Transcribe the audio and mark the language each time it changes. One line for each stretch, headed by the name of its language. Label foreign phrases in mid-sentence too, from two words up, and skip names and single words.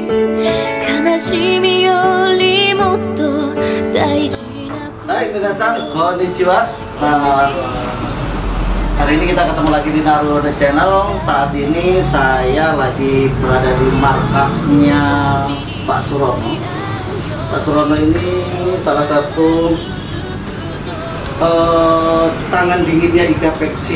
Japanese: 悲しみよりもっと大事な. はい皆さん、こんにちは.
Indonesian: Hari ini kita ketemu lagi di Naruhodo Channel. Saat ini saya lagi berada di markasnya Pak Surono. Pak Surono ini salah satu tangan dinginnya Ika Peksi.